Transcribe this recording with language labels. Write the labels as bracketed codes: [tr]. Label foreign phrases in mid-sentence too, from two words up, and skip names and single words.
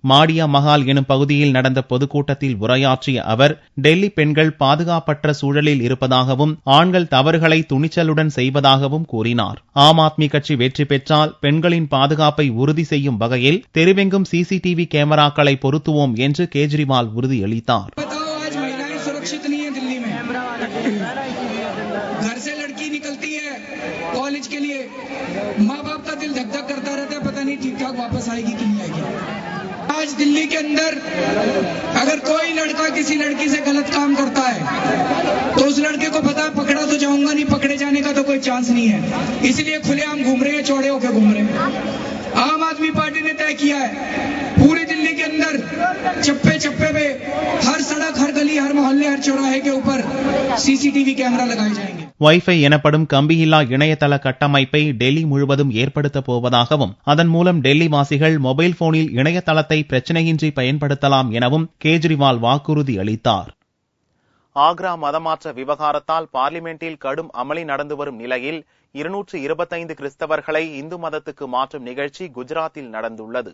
[ta] மாடியா மஹால் எனும் பகுதியில் நடந்த பொதுக்கூட்டத்தில் உரையாற்றிய அவர், டெல்லி பெண்கள் பாதுகாப்பற்ற சூழலில் இருப்பதாகவும் ஆண்கள் தவறுகளை துணிச்சலுடன் செய்வதாகவும் கூறினார். ஆம் ஆத்மி கட்சி வெற்றி பெற்றால் பெண்களின் பாதுகாப்பை உறுதி செய்யும் வகையில் தெருவெங்கும் சிசிடிவி கேமராக்களை பொருத்துவோம் என்று கேஜ்ரிவால் உறுதியளித்தார். [hi] घर से लड़की निकलती है कॉलेज के लिए, माँ बाप का दिल धक धक करता रहता है, पता नहीं ठीक ठाक वापस आएगी कि नहीं आएगी। आज दिल्ली के अंदर अगर कोई लड़का किसी लड़की से गलत काम करता है तो उस लड़के को पता है पकड़ा तो जाऊंगा नहीं, पकड़े जाने का तो कोई चांस नहीं है, इसलिए खुलेआम घूम रहे हैं, चौड़े होकर घूम रहे हैं। आम आदमी पार्टी ने तय किया है पूरी दिल्ली के अंदर चप्पे चप्पे पे, हर सड़क, हर गली, हर मोहल्ले, हर चौराहे के ऊपर [en] CCTV camera [hi] लगाए जाएंगे. [ta] வைஃபை எனப்படும் கம்பியில்லா இணையதள கட்டமைப்பை டெல்லி முழுவதும் ஏற்படுத்தப் போவதாகவும் அதன் மூலம் டெல்லி வாசிகள் மொபைல் போனில் இணையதளத்தை பிரச்சினையின்றி பயன்படுத்தலாம் எனவும் கேஜ்ரிவால் வாக்குறுதி அளித்தார். ஆக்ரா மதமாற்ற விவகாரத்தால் பார்லிமெண்டில் கடும் அமளி நடந்து வரும் நிலையில் 225 கிறிஸ்தவர்களை இந்து மதத்துக்கு மாற்றும் நிகழ்ச்சி குஜராத்தில் நடந்துள்ளது.